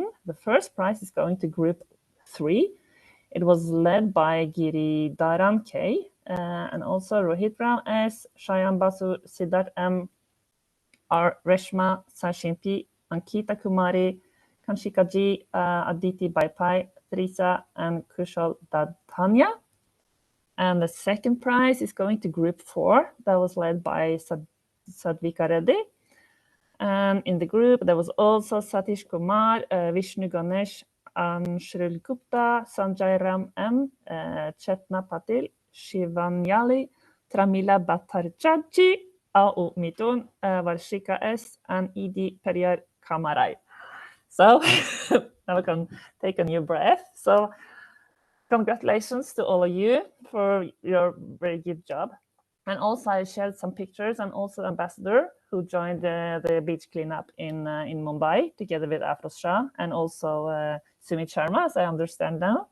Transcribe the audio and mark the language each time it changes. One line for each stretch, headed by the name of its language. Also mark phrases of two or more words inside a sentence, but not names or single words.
English: The first prize is going to group 3. It was led by Giri Dharan K, and also Rohit Ram S, Shayan Basu, Siddharth M, R, Reshma, Sashimpi, Ankita Kumari, Kanshika Ji, Aditi Baipai, Teresa, and Kushal Dadhania. And the second prize is going to group 4. That was led by Sadvika Reddy. And in the group, there was also Satish Kumar, Vishnu Ganesh, Anshril Gupta, Sanjay Ram M, Chetna Patil, Shivanyali, Tramila Bhattarchaji, Au Mitun, Varshika S, and Idi Periyar Kamarai. So now we can take a new breath. So congratulations to all of you for your very good job. And also I shared some pictures, and also Ambassador who joined the beach cleanup in Mumbai together with Afroz Shah, and also Sumit Sharma, as I understand now.